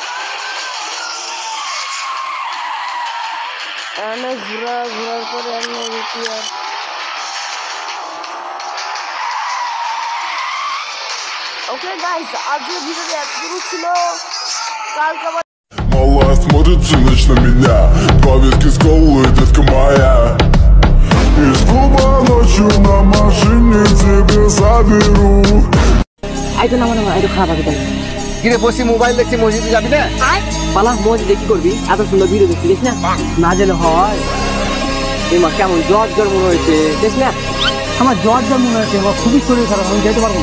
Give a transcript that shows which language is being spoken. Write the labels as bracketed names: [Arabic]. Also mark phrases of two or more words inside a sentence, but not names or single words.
[Bangla] ঘোরার পরে আমি আর ওকে গাইস আজকের ভিডিওটা এতটুকু ছিল। কালকে আবার [Russian] Малая смотрит всю ночь на меня. 2 виски с колой, детка моя. Из клуба ночью на машине тебе заберу. [Bangla] আইতো না মনে হয় আইতো খারাপ আগে তাই কিরে বসি মোবাইল দেখছি মসজিদে যাবি না? পালা মসজিদে কি করবি? এত সুন্দর ভিডিও দেখছিস না? না গেলে হয়। এমা কেমন জ্বর মনে হয়েছে দেখ না? আমার জ্বর মনে হয়েছে আমার খুবই শরীর খারাপ আমি যেতে পারবো না।